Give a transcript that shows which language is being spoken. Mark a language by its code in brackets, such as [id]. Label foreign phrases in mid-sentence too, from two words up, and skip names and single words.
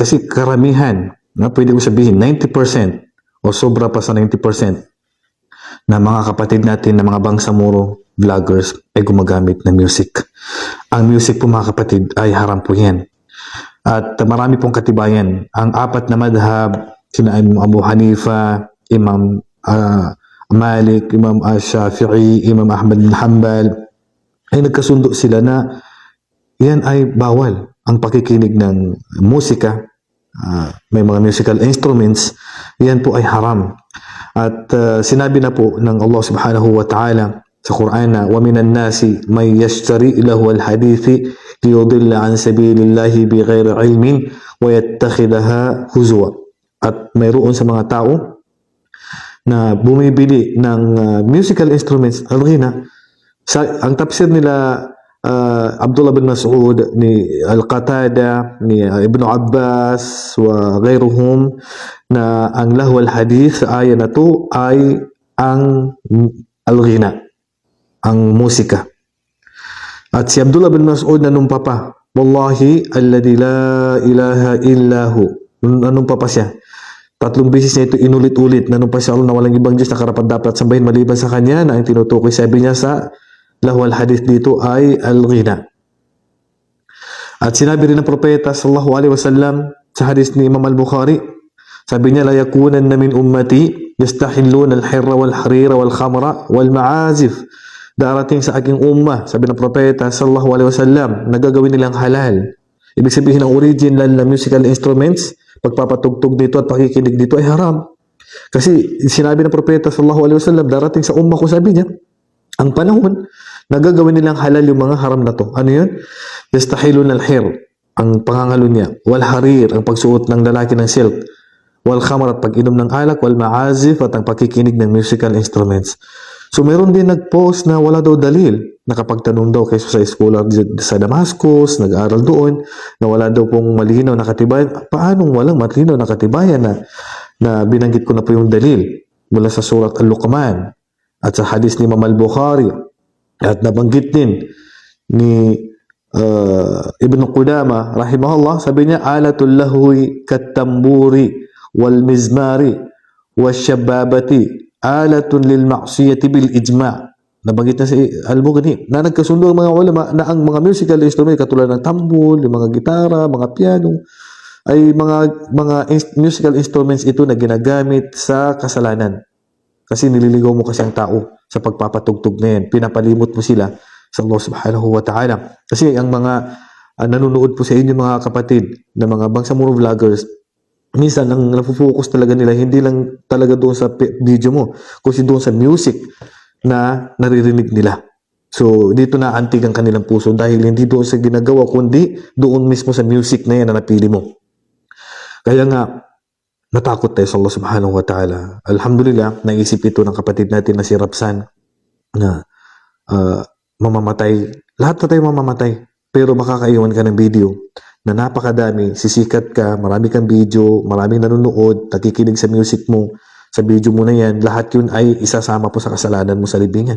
[tl] Kasi karamihan, pwede ko sabihin 90% o sobra pa sa 90% na mga kapatid natin na mga bangsamoro vloggers ay gumagamit ng music. Ang music po mga kapatid ay haram po yan. At marami pong katibayan. Ang apat na madhab, sina Imam Abu Hanifa, Imam Malik, Imam Shafi'i, Imam Ahmad bin Hanbal, ay nagkasundo sila na yan ay bawal. Ang pakikinig ng musika, may mga [en] musical instruments, [tl] yan po ay haram. At sinabi na po ng [ar] Allah subhanahu wa ta'ala [tl] sa Quran na [ar] وَمِنَ النَّاسِ مَنْ يَشْتَرِي لَهُ الْحَدِيثِ لِيُضِلَّ عَنْ سَبِيلِ اللَّهِ بِغَيْرِ عِلْمٍ وَيَتَّخِذَهَا هُزُوًا. [tl] At mayroon sa mga tao na bumibili ng [en] musical instruments, [tl] ang tafsir nila Abdullah bin Mas'ud, ni Al-Qatada, ni Ibn Abbas, [ar] وغيرهم, [tl] na ang [ar] لهو الحديث [tl] sa aya na to ay ang al-ghina, ang musika. At si Abdullah bin Mas'ud nanumpa pa, [ar] والله الذي لا إله إلا هو, [tl] nanumpa pa siya. 3 beses niya ito inulit-ulit, nanumpa siya, Allah na walang ibang Diyos na karapat-dapat sambahin maliban sa Kanya, na ang tinutukoy sabi niya sa [ar] لهو الحديث [tl] dito ay al-ghina. At sinabi rin ng propeta [ar] صلى الله عليه وسلم [tl] sa hadith ni Imam al-Bukhari, sabi niya, [ar] ليكونن من أمتي يستحلون الحر والحرير والخمر والمعازف. [tl] Darating sa aking umma, sabi ng propeta [ar] صلى الله عليه وسلم, [tl] nagagawin nilang halal. Ibig sabihin ang original na [en] musical instruments, [tl] pagpapatugtog dito at pakikinig dito ay haram. Kasi sinabi ng propeta [ar] صلى الله عليه وسلم, [tl] darating sa umma ko, sabi niya, ang panahon, nagagawin nilang halal yung mga haram na to. Ano yun? [ar] يستحلون الحر, [tl] ang pangangalo niya. Wal-harir, ang pagsuot ng lalaki ng silk. Wal-khamar, at pag-inom ng alak. Wal-ma'azif, at ang pakikinig ng [en] musical instruments. [tl] So, meron din nag-post na wala daw dalil. Nakapagtanong daw kaysa sa eskwela sa Damascus, nag-aaral doon, na wala daw pong malinaw na katibayan. Paanong walang malinaw na katibayan na binanggit ko na po yung dalil mula sa surat Al-Luqman at sa hadis ni Imam al-Bukhari at nabanggit din ni Ibn Qudama rahimahullah, sabi niya, [ar] آلة اللهو كالطنبور والمزمار والشبابة آلة للمعصية بالإجماع'. [tl] Nabanggit na si Al-Mughni na nagkasundo ang mga ulama na ang mga [en] musical instrument [tl] katulad ng tambol, yung mga gitara, mga piano ay mga [en] musical instruments [tl] ito na ginagamit sa kasalanan. Kasi nililigaw mo kasi ang tao sa pagpapatugtog na yan. Pinapalimot mo sila sa Allah [ar] سبحانه وتعالى. [tl] Kasi ang mga nanonood po sa inyo mga kapatid na mga Bangsamoro vloggers, minsan ang nafocus talaga nila hindi lang talaga doon sa video mo, kundi doon sa music na naririnig nila. So dito na antig ang kanilang puso dahil hindi doon sa ginagawa kundi doon mismo sa music na yan na napili mo. Kaya nga natakot tayo sa Allah [ar] سبحانه وتعالى. [tl] Alhamdulillah, naisip ito ng kapatid natin na si Rapsan na mamamatay. Lahat na tayo mamamatay. Pero makakaiwan ka ng video na napakadami, sisikat ka, marami kang video, maraming nanonood, nakikinig sa music mo, sa video mo na yan, lahat yun ay isasama po sa kasalanan mo sa libingan.